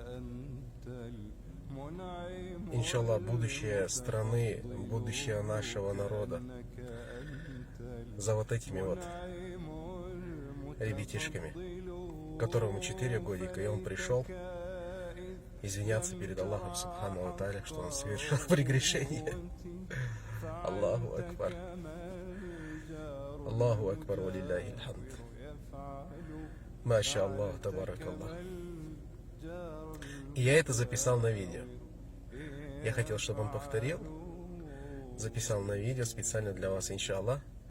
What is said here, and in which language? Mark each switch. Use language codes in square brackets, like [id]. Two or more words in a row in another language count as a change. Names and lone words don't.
[ru] Иншаллах, будущее страны, будущее нашего народа за вот этими вот ребятишками, которому 4 годика, и он пришел извиняться перед Аллахом [ar] سبحانه وتعالى, [ru] что он совершил прегрешение. [ar] الله أكبر. الله أكبر، ولله الحمد. ما شاء الله، تبارك الله. [ru] И я это записал на видео. Я хотел, чтобы он повторил. Записал на видео специально для вас, иншаллах.